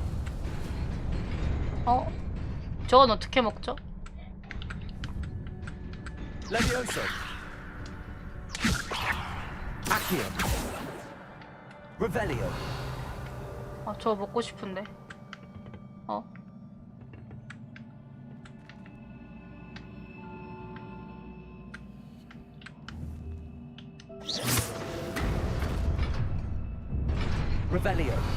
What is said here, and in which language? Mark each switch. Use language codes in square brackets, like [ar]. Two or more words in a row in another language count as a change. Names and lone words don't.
[ko] 어? 저건 어떻게 먹죠? Levioso. Accio. Revelio. 아, 저거 먹고 싶은데. 어? Revelio.